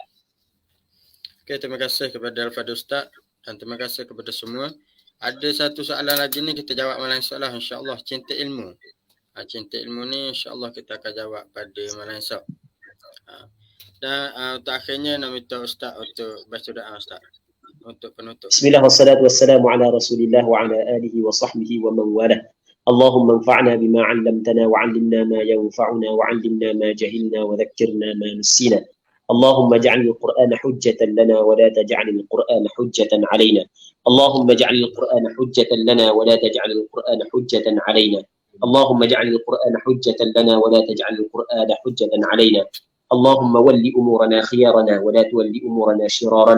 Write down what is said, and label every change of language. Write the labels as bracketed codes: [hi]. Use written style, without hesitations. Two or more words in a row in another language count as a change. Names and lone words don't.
[ms] Okey, terima kasih kepada Al-Fadhil Ustaz dan terima kasih kepada semua. Ada satu soalan lagi ni kita jawab malam esok lah, insya-Allah. Cinta ilmu. Cinta ilmu ni insya-Allah kita akan jawab pada malam esok. Dan untuk akhirnya nak minta Ustaz untuk baca doa Ustaz untuk penutup. [ar] بسم الله والصلاة والسلام على رسول الله وعلى آله وصحبه ومن والاه. اللهم انفعنا بما علمتنا وعلمنا ما ينفعنا وعلمنا ما جهلنا وذكرنا ما نسينا. اللهم اجعل القرآن حجة لنا ولا تجعل القرآن حجة علينا. اللهم اجعل القرآن حجة لنا ولا تجعل القرآن حجة علينا. اللهم اجعل القرآن حجة لنا ولا تجعل القرآن حجة علينا. اللهم ول أمورنا خيارنا ولا تول أمورنا شرارنا.